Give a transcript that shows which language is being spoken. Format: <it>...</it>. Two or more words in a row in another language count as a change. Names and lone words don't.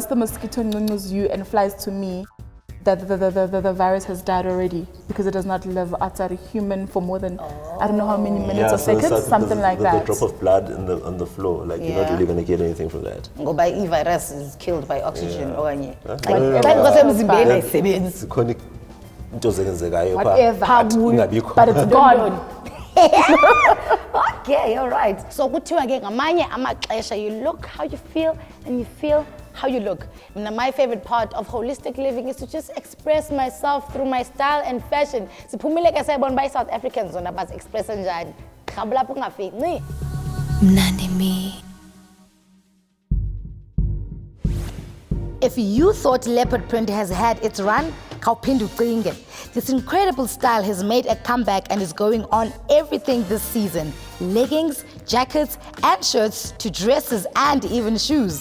<en>Once the mosquito you and flies to me, that the virus has died already because it does not live outside a human for more than I don't know how many minutes or seconds, something like that. The drop of blood on the floor, like you're not really going to get anything from that.</en> <xh>Ngoba i-virus</xh> <en>is killed by oxygen</en> <xh>okanye. Chronic into ezenzekayo</xh> <en>Whatever, but it's gone. Okay, all right. So</en> <xh>kuthiwa ke ngamanye amaxesha</xh> <en>you look how you feel and you feel how you look. Now, my favorite part of holistic living is to just express myself through my style and fashion.</en> <xh>Siphumile ke sayibona</xh> <en>by South Africans</en> <xh>zona bazi express njani. Khamba lapho ungafiki.</xh> <en>Mnandi Me. If you thought leopard print has had its run, Kaupindu Kringe. This incredible style has made a comeback and is going on everything this season. Leggings, jackets, and shirts to dresses and even shoes.</en>